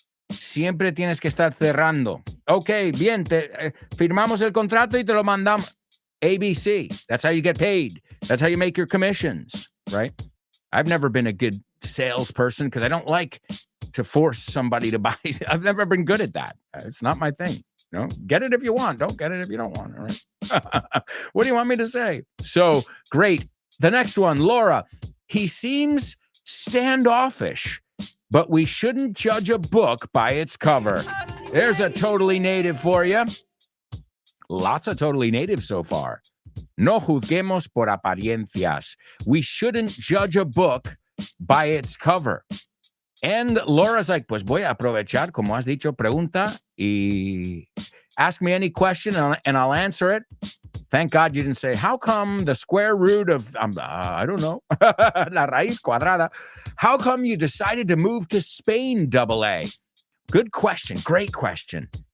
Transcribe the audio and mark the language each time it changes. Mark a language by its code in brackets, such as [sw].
[es] Siempre tienes que estar cerrando. Ok, bien, firmamos el contrato y te lo mandamos. [en] ABC, that's how you get paid. That's how you make your commissions, right? I've never been a good salesperson because I don't like to force somebody to buy. I've never been good at that. It's not my thing. Get it if you want. Don't get it if you don't want. All right. What do you want me to say? So great. The next one, Laura. He seems standoffish, but we shouldn't judge a book by its cover. There's a totally native for you. Lots of totally native so far. [es] No juzguemos por apariencias. [en] We shouldn't judge a book by its cover. And Laura's like, [es] pues voy a aprovechar, como has dicho, pregunta y [en] ask me any question and I'll answer it. Thank God you didn't say, how come the square root of, I don't know, [es] la raíz cuadrada, [en] how come you decided to move to Spain, AA? Good question. Great question.